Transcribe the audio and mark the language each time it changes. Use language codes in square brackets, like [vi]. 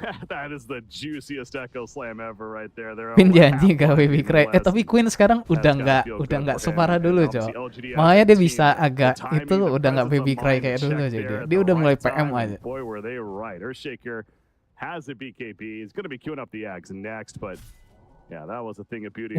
[en] That is the juiciest echo slam ever right there. [id] Queen janji gak [en] baby cry. [id] Tapi Queen sekarang udah nggak separah dulu, Cok. Makanya dia bisa agak itu udah nggak [en] baby cry [id] kayak dulu aja. Dia udah mulai PM aja. [en] Boy, were they right. Earthshaker has a BKB. He's going to be queuing up the Ags next, but yeah, that was a thing of beauty.